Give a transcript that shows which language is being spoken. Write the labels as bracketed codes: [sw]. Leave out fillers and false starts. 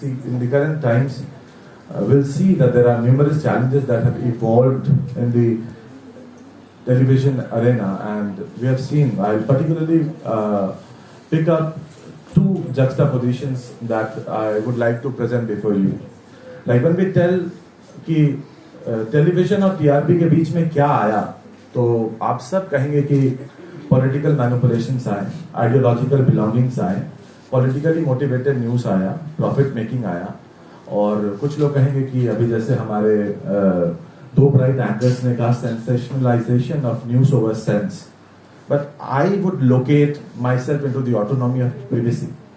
[en] See, in the current times, we'll see that there are numerous challenges that have evolved in the television arena, and we have seen, I'll particularly pick up two juxtapositions that I would like to present before you. Like when we tell [hi] कि television और TRP के बीच में क्या आया, तो आप सब कहेंगे कि political manipulations आए, ideological belongings आए, politically motivated news आया, profit making आया, और कुछ लोग कहेंगे कि अभी जैसे हमारे दो bright anchors ने कहा [en] sensationalization of news over sense. But I would locate myself into the autonomy of privacy.